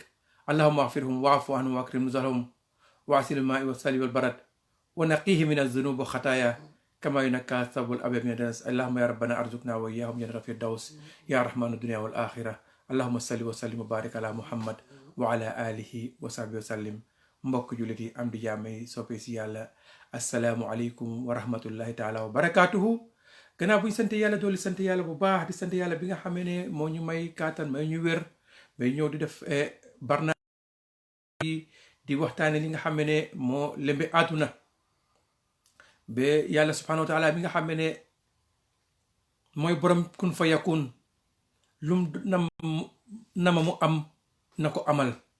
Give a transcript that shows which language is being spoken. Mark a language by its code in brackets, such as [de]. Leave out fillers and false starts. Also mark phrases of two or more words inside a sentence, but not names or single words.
[ar] اللهم اغفرهم واعف عنهم واكرم نزلهم، وعسل الماء والثلج والبرد، ونقيه من الذنوب والخطايا كما ينقى الثوب الأبيض من الدنس. اللهم يا ربنا ارزقنا وإياهم جنة الفردوس يا رحمن الدنيا والآخرة. اللهم صل وسلم وبارك على محمد وعلى آله وصحبه وسلم. [wo] mbokk jullit yi, am di jàmm yi, soppe si yàlla, [ar] السلام عليكم ورحمة الله تعالى وبركاته. [wo] gannaaw bu ñu sant yàlla dooli sant yàlla bu baax, di sant yàlla bi nga xamee ne moo ñu may kàttan, may ñu wér, may ñëw di def barna di waxtaane li nga xam ne moo lembe àdduna ba yàlla [ar] سبحانه وتعالى [wo] bi nga xam ne mooy borom [ar] كن فيكون, [wo] lum nama mu am na ko amal.